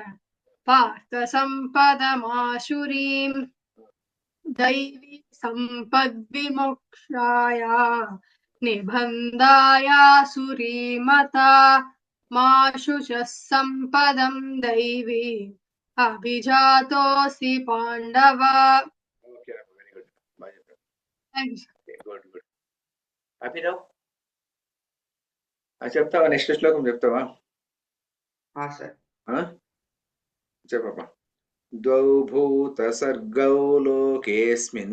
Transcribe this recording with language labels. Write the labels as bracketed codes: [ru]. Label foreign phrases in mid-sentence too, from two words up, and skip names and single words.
[sa] पार्थसम्पदमासुरीं दैवी सम्पद्विमोक्षाय निबन्धायासुरीमता माशु च सम्पदं दैवी अभिजातोऽसि पाण्डव [en] okay very good good [te] అభినవ్ చెప్తావా నెక్స్ట్ శ్లోకం చెప్తావా సార్ [sa] చెప్పప్ప ద్వౌ భూత సర్గౌ లోకేస్మిన్